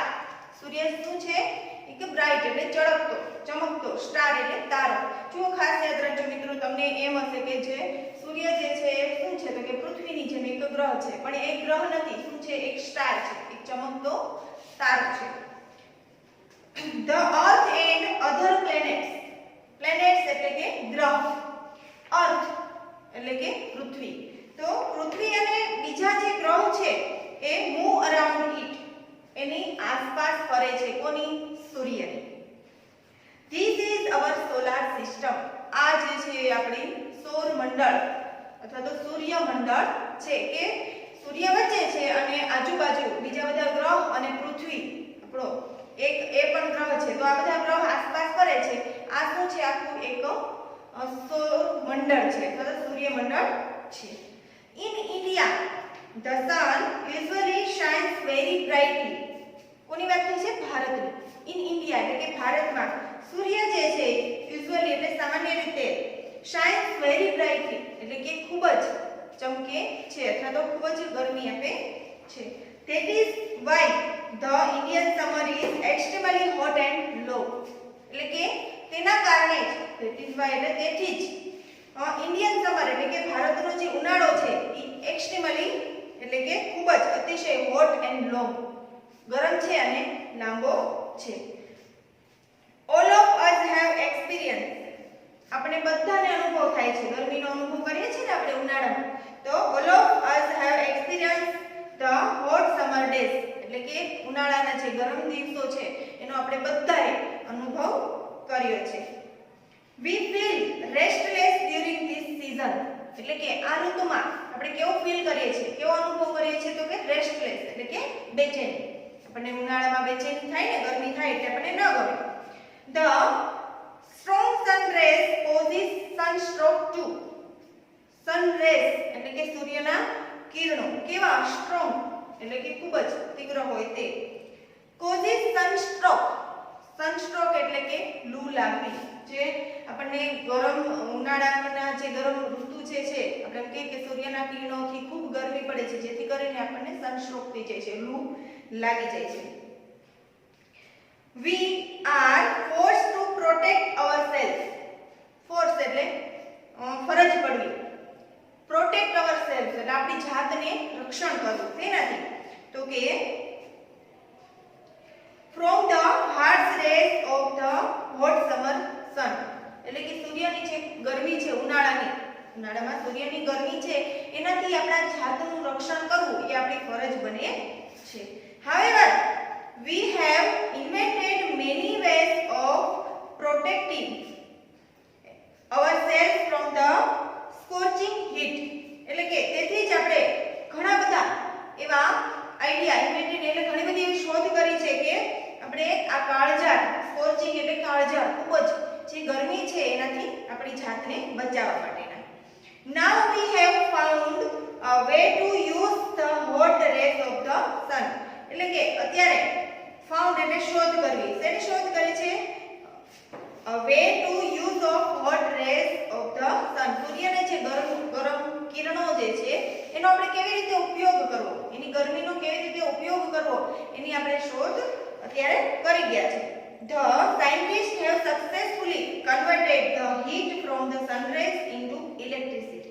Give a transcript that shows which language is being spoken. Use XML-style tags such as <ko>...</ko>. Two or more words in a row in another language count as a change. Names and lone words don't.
<gu>સૂર્ય શું છે? એક બ્રાઇટ એટલે ચળકતો, ચમકતો, સ્ટાર એટલે તારો. જો ખાસ યાદ રાખજો મિત્રો, તમને એમ હશે કે જે સૂર્ય જે છે એ શું છે? તો કે પૃથ્વીની જેમ એક ગ્રહ છે, પણ એ ગ્રહ નથી. શું છે? એક સ્ટાર છે, એક ચમકતો તારો છે.</gu> <en>The earth and other planets.</en> <gu>Planets એટલે કે ગ્રહ. અર્થ એટલે કે પૃથ્વી. તો પૃથ્વી અને બીજા જે ગ્રહ છે એ</gu> <en>move around it,</en> <gu>એની આસપાસ ફરે છે. કોની? સૂર્યની.</gu> <en>This is our solar system.</en> <gu>આ જે છે આપણી સૌર મંડળ અથવા તો સૂર્ય મંડળ છે કે સૂર્ય વચ્ચે છે અને આજુબાજુ બીજા બધા ગ્રહ અને પૃથ્વી આપણો એક એ પણ ગ્રહ છે. તો આ બધા ગ્રહ આસપાસ ફરે છે. આ શું છે? આખું એક સૌર મંડળ છે અથવા સૂર્ય મંડળ છે.</gu> <en>In India the sun usually shines very brightly.</en> <gu>કોની વાત થઈ છે? ભારતની.</gu> <en>in India</en> <gu>એટલે કે ભારતમાં સૂર્ય જે છે યુઝ્યુઅલી એટલે સામાન્ય રીતે</gu> <en>shines very brightly</en> <gu>એટલે કે ખૂબ જ ચમકે છે અથવા તો ખૂબ જ ગરમી આપે છે.</gu> <en>That is why the Indian summer is extremely hot and low.</en> <gu>એટલે કે તેના કારણે જ</gu> <en>that is why</en> <gu>એટલે તેથી જ</gu> <en>Indian summer</en> <gu>એટલે કે ભારતનો જે ઉનાળો છે એ એક્સ્ટ્રીમલી એટલે કે ખૂબ જ અતિશય</gu> <en>hot and long</en> <gu>ગરમ છે અને લાંબો છે.</gu> <en>All of us have experienced.</en> <gu>આપણે બધાને અનુભવ થાય છે. ગરમીનો અનુભવ કરીએ છીએ ને આપણે ઉનાળામાં.</gu> <en>તો all of us have experienced the hot summer days.</en> <gu>એટલે કે ઉનાળાના જે ગરમ દિવસો છે એનો આપણે બધાએ અનુભવ કર્યો છે.</gu> <en>We feel restless during this season.</en> <gu>એટલે કે આ ઋતુમાં આપણે કેવો ફીલ કરીએ છીએ? કેવો અનુભવ કરીએ છીએ? તો કે રેસ્ટલેસ એટલે કે બેચેની. આપણને ઉનાળામાં બેચેની થાય ને, ગરમી થાય એટલે આપણને ન ગમે.</gu> <en>The strong sun rays causes sunstroke too. Sun rays</en> <gu>એટલે કે સૂર્યના કિરણો કેવા? સ્ટ્રોંગ એટલે કે ખૂબ જ તીવ્ર હોય તે.</gu> <en>causes sunstroke.</en> <gu>સનસ્ટ્રોક એટલે કે લૂ લાગવી. જે આપણને ગરમ ઉનાળાના જે ગરમ ઋતુ જે છે આપણે એમ કહીએ કે સૂર્યના કિરણોથી ખૂબ ગરમી પડે છે, જેથી કરીને આપણને સનસ્ટ્રોક થઈ જાય છે, લૂ લાગી જાય છે.</gu> <en>We are forced to protect ourselves.</en> <gu>Force એટલે ફરજ પડવી.</gu> <en>Protect ourselves</en> <gu>એટલે આપણી જાતને રક્ષણ કરવું. તેનાથી તો કે</gu> <en>from the harsh rays of the hot summer sun.</en> <gu>એટલે કે સૂર્યની જે ગરમી છે ઉનાળામાં સૂર્યની ગરમી છે એનાથી આપણા જાતનું રક્ષણ કરવું એ આપણી ફરજ બને છે.</gu> <en>However, we have invented many ways of protecting ourselves from the scorching heat.</en> <gu>એટલે કે તેથી જ આપણે ઘણા બધા એવા</gu> <en>idea invented</en> <gu>એટલે ઘણી બધી એવી શોધ કરી છે કે આપણે આ કાળઝાળ સ્કોર્ચિંગ એટલે કાળઝાળ ખૂબ જ જે ગરમી છે એનાથી આપણી જાતને બચાવવા માટેના.</gu> <en>Now we have found a way to use the hot rays of the sun.</en> <gu>એટલે કે અત્યારે found એટલે શોધ કરવી. શેની શોધ કરી છે?</gu> <en>A way to use of hot rays of the sun.</en> <gu>સૂર્યના જે ગરમ કિરણો જે છે એનો આપણે કેવી રીતે ઉપયોગ કરવો, એની ગરમીનો કેવી રીતે ઉપયોગ કરવો, એની આપણે શોધ અત્યારે કરી ગયા છે.</gu> <en>The scientists have successfully converted the heat from the sun rays into electricity.</en>